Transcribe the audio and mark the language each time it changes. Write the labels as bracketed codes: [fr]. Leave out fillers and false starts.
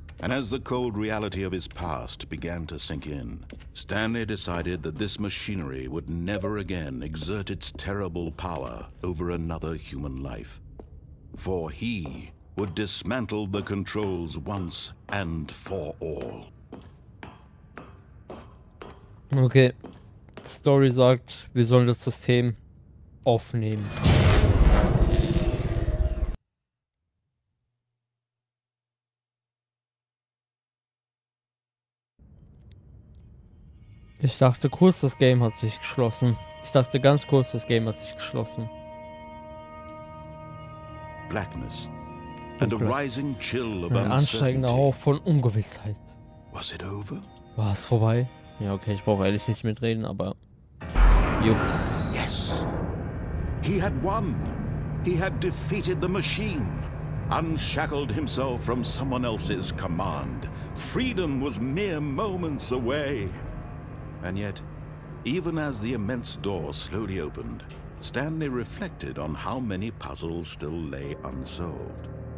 [en] And as the cold reality of his past began to sink in, Stanley decided that this machinery would never again exert its terrible power over another human life. For he would dismantle the controls once and for all. Okay. [de] Story sagt, wir sollen das System aufnehmen. Ich dachte kurz, das Game hat sich geschlossen. Ich dachte ganz kurz, das Game hat sich geschlossen. [en] Blackness and a rising chill of [de] Ein ansteigender Hauch [en] uncertainty. [de] von Ungewissheit. [en] Was it over? [de] War es vorbei? Ja, okay, ich brauche ehrlich nicht mitreden, aber Jux. [en] Yes. He had won. He had defeated the machine. Unshackled himself from someone else's command. Freedom was mere moments away. And yet, even as the immense door slowly opened, Stanley reflected on how many puzzles still lay unsolved.